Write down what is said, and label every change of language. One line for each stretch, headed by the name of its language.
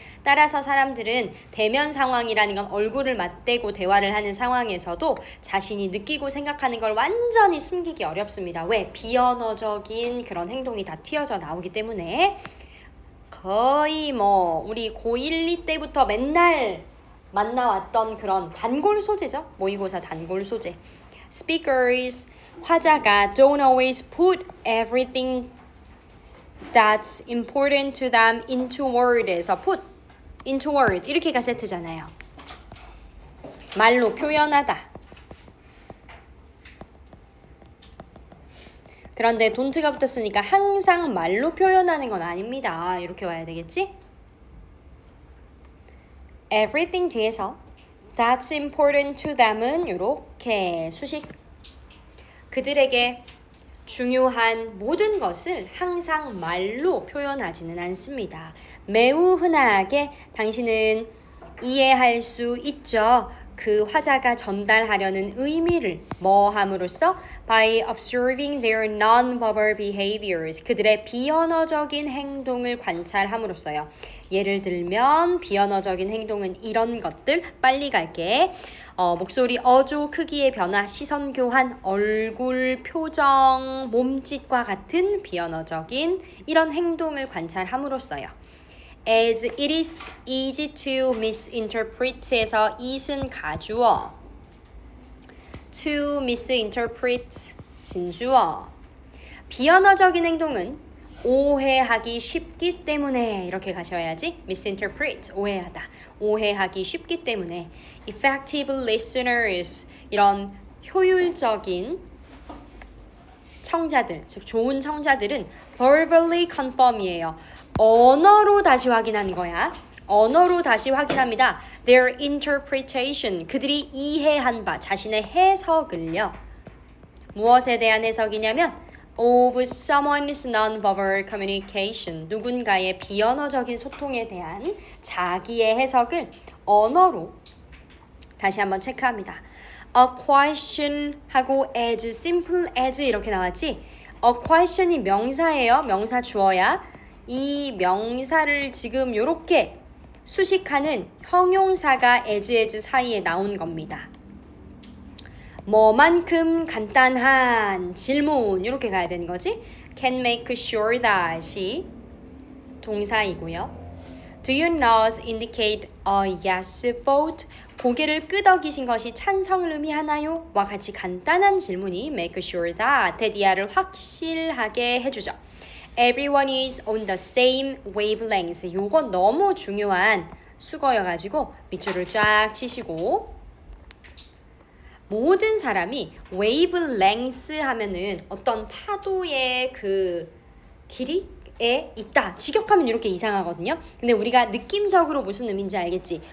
Korean: 따라서 사람들은 대면 상황이라는 건 얼굴을 맞대고 대화를 하는 상황에서도 자신이 느끼고 생각하는 걸 완전히 숨기기 어렵습니다. 왜? 비언어적인 그런 행동이 다 튀어져 나오기 때문에 거의 우리 고1, 2 때부터 맨날 만나왔던 그런 단골 소재죠. 모의고사 단골 소재.
English: Speakers,
Korean: 화자가
English: don't always put everything that's important to them into word에서 put into word
Korean: 이렇게가 세트잖아요. 말로 표현하다. 그런데 don't가 붙었으니까 항상 말로 표현하는 건 아닙니다. 이렇게 와야 되겠지? everything 뒤에서
English: that's important to them
Korean: 은 이렇게 수식. 그들에게 중요한 모든 것을 항상 말로 표현하지는 않습니다. 매우 흔하게 당신은 이해할 수 있죠. 그 화자가 전달하려는 의미를 함으로써
English: by observing their non-verbal behaviors
Korean: 그들의 비언어적인 행동을 관찰함으로써요. 예를 들면 비언어적인 행동은 이런 것들 빨리 갈게. 목소리 어조 크기의 변화, 시선 교환, 얼굴 표정, 몸짓과 같은 비언어적인 이런 행동을 관찰함으로써요.
English: As it is easy to misinterpret에서 it은 가주어, to misinterpret 진주어.
Korean: 비언어적인 행동은 오해하기 쉽기 때문에 이렇게 가셔야지. misinterpret 오해하다. 오해하기 쉽기 때문에
English: effective listeners
Korean: 이런 효율적인 청자들, 즉 좋은 청자들은
English: verbally confirm
Korean: 이에요. 언어로 다시 확인하는 거야. 언어로 다시 확인합니다. Their interpretation 그들이 이해한 바 자신의 해석을요. 무엇에 대한 해석이냐면
English: of someone's non-verbal communication
Korean: 누군가의 비언어적인 소통에 대한 자기의 해석을 언어로 다시 한번 체크합니다.
English: A question 하고 as simple as
Korean: 이렇게 나왔지? A question이 명사예요. 명사 주어야. 이 명사를 지금 이렇게 수식하는 형용사가 as 사이에 나온 겁니다. 뭐만큼 간단한 질문 이렇게 가야 되는 거지?
English: Can make sure that이
Korean: 동사이고요.
English: Do your nose indicate a yes vote?
Korean: 고개를 끄덕이신 것이 찬성을 의미하나요? 와 같이 간단한 질문이
English: make sure that
Korean: 대디아를 확실하게 해주죠.
English: Everyone is on the same wavelength.
Korean: 요건 너무 중요한 수거여가지고 밑줄을 쫙 치시고 모든 사람이 wavelength 하면은 어떤 파도의 그 길이에 있다. 직역하면 이렇게 이상하거든요. 근데 우리가 느낌적으로 무슨 의미인지 알겠지?